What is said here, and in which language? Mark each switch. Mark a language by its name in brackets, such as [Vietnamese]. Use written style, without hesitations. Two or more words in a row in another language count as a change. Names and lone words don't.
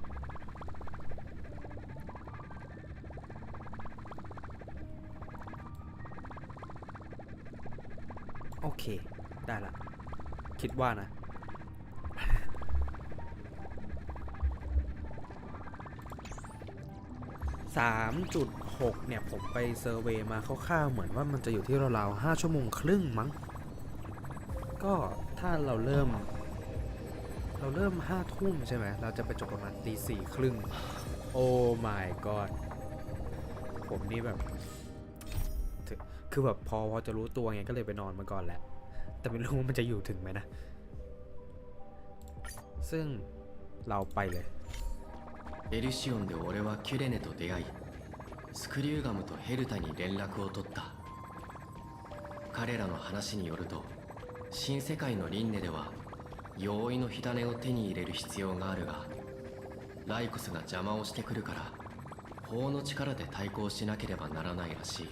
[Thai] โอเคได้ละคิดว่านะ3.6 เนี่ยผมไปเซอร์เวย์มาคร่าวๆเหมือนว่ามันจะอยู่ที่ราวๆ5 ชั่วโมงครึ่งมั้งก็ถ้าเราเริ่ม 5 ทุ่มใช่ไหมเราจะไปจบประมาณตี 4 ครึ่งโอ้ [English] my god [Thai] ผมนี่แบบคือแบบพอจะรู้ตัวไงก็เลยไปนอนมาก่อนแหละแต่ไม่รู้ว่ามันจะอยู่ถึงไหมนะซึ่งเราไปเลย [Japanese] エルシオンで俺はキュレネと出会い、スクリューガムとヘルタに連絡を取った。彼らの話によると、新世界の輪廻では容易の火種を手に入れる必要があるが、ライコスが邪魔をしてくるから法の力で対抗しなければならないらしい。